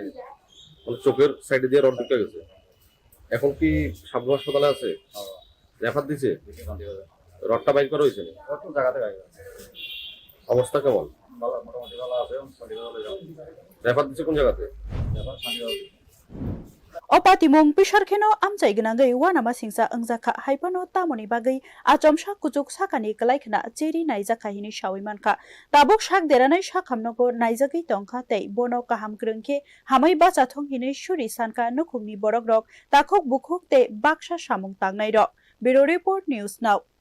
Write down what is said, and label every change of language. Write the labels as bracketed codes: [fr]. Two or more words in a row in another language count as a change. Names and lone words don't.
[bn] মানে চোখের সাইডে দিয়ে রড ঢুকে গেছে এখন কি সাবরুম হাসপাতালে আছে রেফার দিছে দেখে কান্দি হবে রডটা বাইর করা হয়েছে কত জায়গাতে গাইবে অবস্থা কেমন ভালো মোটামুটি ভালো আছে সন্ধিবালে যাও রেফার দিছে কোন জায়গাতে এবার সন্ধিবালে [trp] Opatimung Pisharkeno Amchai Gnangai Wanama Singsa Angzaka Hypano Tamoni Bagai Achomsha Kuchuk Sakani Kalaikna Cheri Naizaka Hini Shawimanka Tabuk Shak Deranai Shakhamnogo Naizaki Tongka Tei Bono Kaham Grunke Hamai Bachathong Hini Shuri Sanka Nukumi Borogrok Takok Bukhuk Te Baksha Samung Tangnai Rok [en] Bureau Report News Now